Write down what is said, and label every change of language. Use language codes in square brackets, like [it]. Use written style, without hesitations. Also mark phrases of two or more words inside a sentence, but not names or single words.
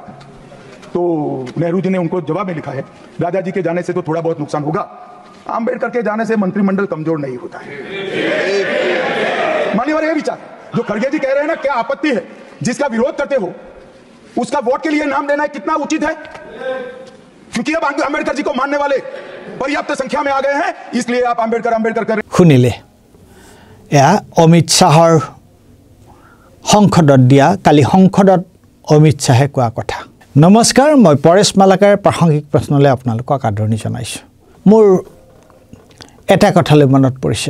[hi] तो नेहरू जी ने उनको जवाब में लिखा है, राजा जी के जाने से तो थोड़ा बहुत नुकसान होगा, अम्बेडकर के जाने से मंत्रिमंडल कमजोर नहीं होता है। मान्यवर, ये विचार जो खड़गे जी कह रहे हैं ना, क्या आपत्ति है? जिसका विरोध करते हो उसका वोट के लिए नाम लेना कितना उचित है? क्योंकि अब अम्बेडकर जी को मानने वाले पर्याप्त संख्या में आ गए हैं, इसलिए आप अम्बेडकर अम्बेडकर कर [as] শুনিলে এয়া অমিত শাহৰ সংসদত দিয়া কালি সংসদত অমিত শাহে কোৱা কথা। নমস্কাৰ, মই পৰেশ মালাকাৰ প্ৰাসংগিক প্ৰশ্নলৈ আপোনালোকক আদৰণি জনাইছোঁ। মোৰ এটা কথালৈ মনত পৰিছে।